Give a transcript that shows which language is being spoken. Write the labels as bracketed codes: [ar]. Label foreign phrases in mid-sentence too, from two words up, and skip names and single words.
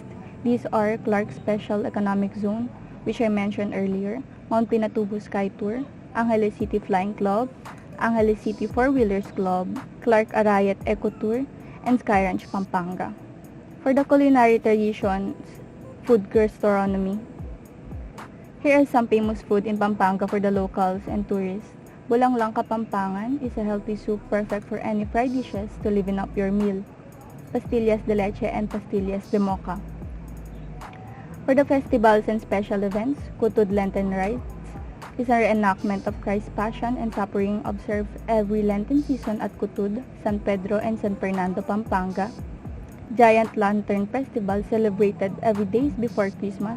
[en] These are Clark Special Economic Zone, which I mentioned earlier, Mount Pinatubo Sky Tour, Angeles City Flying Club, Angeles City Four-Wheelers Club, Clark Arayat Eco Tour, and Sky Ranch Pampanga. For the culinary traditions, food gastronomy. Here are some famous food in Pampanga for the locals and tourists. Bulang-lang Kapampangan is a healthy soup perfect for any fried dishes to liven up your meal. Pastillas de leche and pastillas de mocha. For the festivals and special events, Kutud Lenten Rites is a reenactment of Christ's Passion and Suffering observed every Lenten season at Kutud, San Pedro, and San Fernando, Pampanga. Giant Lantern Festival celebrated every days before Christmas.